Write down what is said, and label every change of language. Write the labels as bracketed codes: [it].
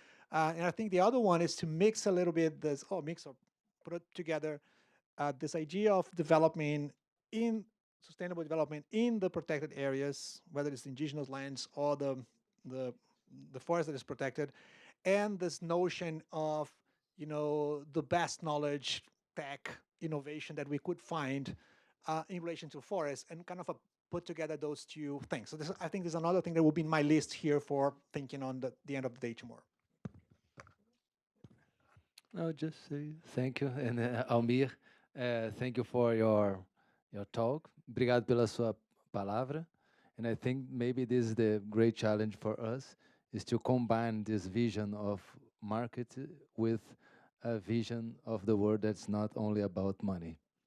[en] And I think the other one is to mix a little bit this, mix or put it together, this idea of development in sustainable development in the protected areas, whether it's indigenous lands or the forest that is protected, and this notion of the best knowledge, tech, innovation that we could find in relation to forests, and kind of put together those two things. So I think there's another thing that will be in my list here for thinking on the end of the day tomorrow. No, just say thank you. And Almir, thank you for your talk. [pt] Obrigado pela sua palavra. [en] And I think maybe this is the great challenge for us, is to combine this vision of market with a vision of the world that's not only about money.